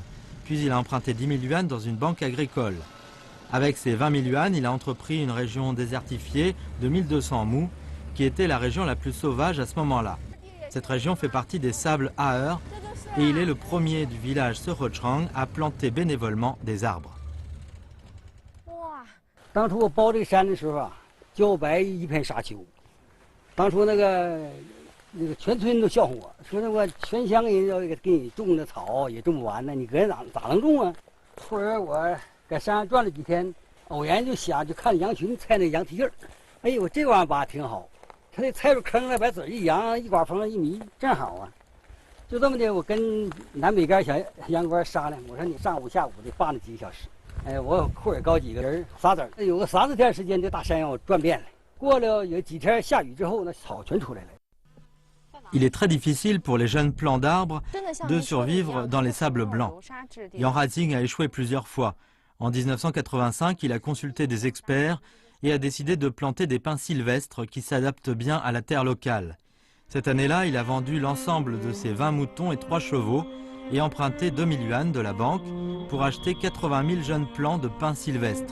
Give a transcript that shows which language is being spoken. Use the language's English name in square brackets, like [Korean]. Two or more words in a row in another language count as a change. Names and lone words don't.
[French] Puis il a emprunté 10 000 yuans dans une banque agricole. Avec ces 20 000 yuans, il a entrepris une région désertifiée de 1200 mous, qui était la région la plus sauvage à ce moment-là. Cette région fait partie des sables Aher et il est le premier du village Serochang à planter bénévolement des arbres. [Chinese] 当初我包这个山的时候啊，焦白一片沙丘。当初那个全村都笑话我，说那我全乡人要给你种的草也种不完呢，你搁这咋能种啊？后来我在山上转了几天，偶然就想就看羊群踩那羊蹄印儿，哎呦，这玩意儿吧挺好，它那踩入坑了，把籽一扬，一刮风一迷，正好啊。就这么的，我跟南北杆小羊倌商量，我说你上午下午得放那几个小时。哎，我后边搞几个人撒籽儿，有个3、4天时间，这大山让我转遍了。过了有几天下雨之后，那草全出来了。 [French] Il est très difficile pour les jeunes plants d'arbres de survivre dans les sables blancs. Yang Haixing a échoué plusieurs fois. En 1985, il a consulté des experts et a décidé de planter des pins sylvestres qui s'adaptent bien à la terre locale. Cette année-là, il a vendu l'ensemble de ses 20 moutons et 3 chevaux et emprunté 2000 yuan de la banque pour acheter 80 000 jeunes plants de pins sylvestres.